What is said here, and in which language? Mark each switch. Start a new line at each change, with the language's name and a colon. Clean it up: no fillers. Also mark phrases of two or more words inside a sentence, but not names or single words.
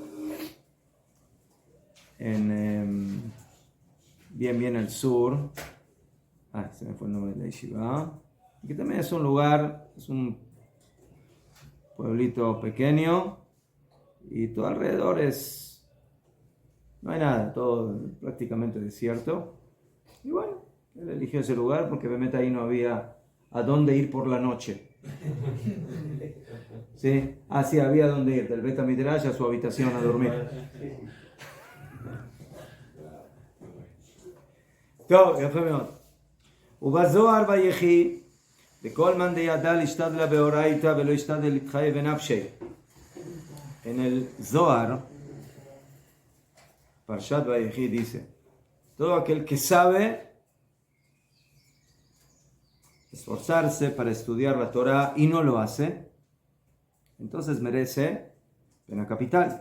Spanish: bien al sur, se me fue el nombre de la yeshiva, y que también es un lugar, es un pueblito pequeño, y todo alrededor no hay nada, todo prácticamente desierto. Y bueno, él eligió ese lugar porque obviamente ahí no había a dónde ir por la noche. ¿Sí? Sí, había dónde ir, del
Hebrew: בית המדרש
Spanish: a su habitación a dormir.
Hebrew: טוב, יפה מאוד.
Aramaic: ובזוהר ויחי, לכל מאן דידע להשתדלה באורייתא ולא ישתדל להתחייב בנפשי.
Spanish: En el Zohar, Parshat Vayechi dice, todo aquel que sabe esforzarse para estudiar la Torah y no lo hace, entonces merece pena capital.